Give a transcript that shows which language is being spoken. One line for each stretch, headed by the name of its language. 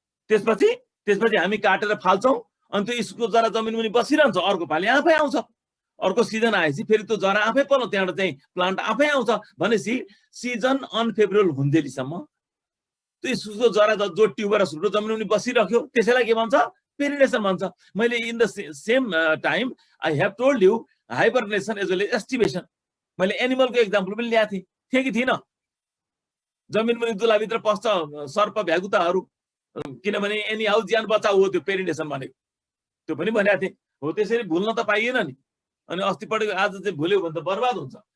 Nepali: त्यसपछि हामी काटेर फाल्छौँ, अनि त्यो इस्कुस जरा जमिन मुनि बसिरहन्छ. अर्को पालि आफै आउँछ. अर्को सिजन आएपछि फेरि त्यो जरा आफै पर्छ, त्यहाँबाट चाहिँ प्लान्ट आफै आउँछ. भनेपछि सिजन अनफेभरेबल हुन्जेलीसम्म त्यो इस्कुसको जरा जो ट्युबरस रुट जमिन मुनि बसिरह्यो, त्यसैलाई के भन्छ? पेरिनेसन भन्छ. मैले
English: In the same time I have told you hibernation as well as aestivation.
Nepali: मैले एनिमलको एक्जाम्पल पनि ल्याएको थिएँ कि थिइनँ? जमिन मुनि दुलाभित्र पस्छ सर्प भ्यागुताहरू, किनभने एनी हाउ ज्यान बचाउ हो त्यो पेरिनेसन भनेको. त्यो पनि भनेको थिएँ. हो, त्यसरी भुल्न त पाइएन नि. अनि अस्ति पढेको आज चाहिँ भुल्यो भने त बर्बाद हुन्छ.